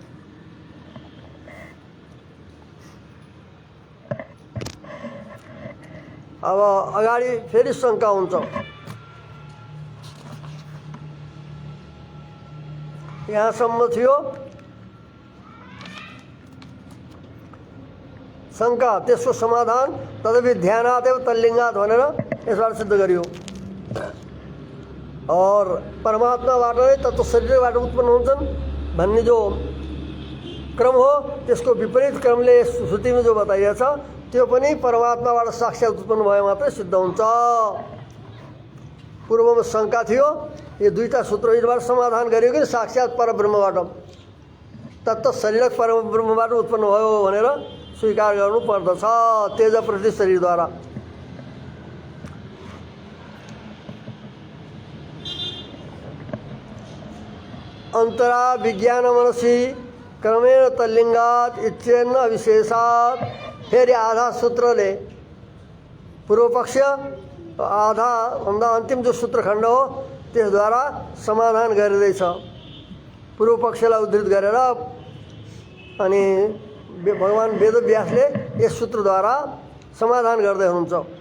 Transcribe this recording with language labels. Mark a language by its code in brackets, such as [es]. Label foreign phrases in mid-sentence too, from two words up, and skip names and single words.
[ne] अब अगाडि फेरि शङ्का हुन्छ यहाँसम्म थियो शङ्का त्यसको समाधान [sa] तदपि ध्यानात् एव तल्लिङ्गात् [ne] भनेर यसबाट सिद्ध गरियो और परमात्माबाट नै तत्त्व शरीरबाट उत्पन्न हुन्छन् भन्ने जो क्रम हो त्यसको विपरीत क्रमले श्रुतिमा जो बताइएको छ त्यो पनि परमात्माबाट साक्षात उत्पन्न भए मात्रै सिद्ध हुन्छ पूर्वमा शङ्का थियो यो दुईटा सूत्रबाट समाधान गरियो कि साक्षात परब्रह्मबाट तत्त्व शरीरक परब्रह्मबाट उत्पन्न भयो भनेर स्वीकार गर्नु पर्दछ तेज प्रति शरीरद्वारा [sa] अन्तरा विज्ञान मनसी क्रमेण तल्लिङ्गात् इत्येन अविशेषात् फेरि [ne] आधा सूत्रले पूर्व पक्ष आधा भन्दा अन्तिम जो सूत्रखण्ड हो त्यसद्वारा समाधान गरिँदैछ पूर्व पक्षलाई उद्धृत गरेर अनि भगवान वेदव्यासले यस सूत्रद्वारा समाधान गर्दै हुनुहुन्छ